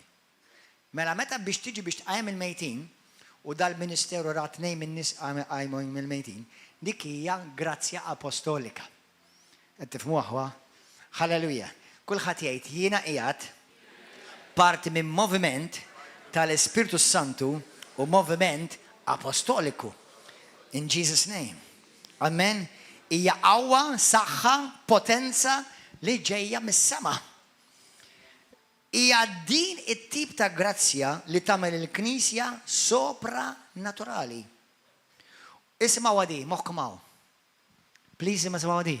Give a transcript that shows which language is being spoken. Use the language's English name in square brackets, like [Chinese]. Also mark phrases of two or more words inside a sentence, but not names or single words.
[Maltese] Mela meta biex tiġi biex tqajjem il-mejtin u dal-Ministeru ra tnejn min-nies qajmu il-mejtin, dik hija grazzja apostolika. Qed tifhmu aħwa? Halleluja. Kulħadd jgħid jiena qiegħed parti minn moviment tal-Ispiritu Santu u moviment apostoliku. [English] In Jesus' name. Amen. [Maltese] Hija qawwa, saħħa, potenza li ġejja mis-sema. Hija din it-tip ta' grazzja li tagħmel il-Knisja sopranaturali. Isma'wa di, moħħkom hawn. Please isma'wa di.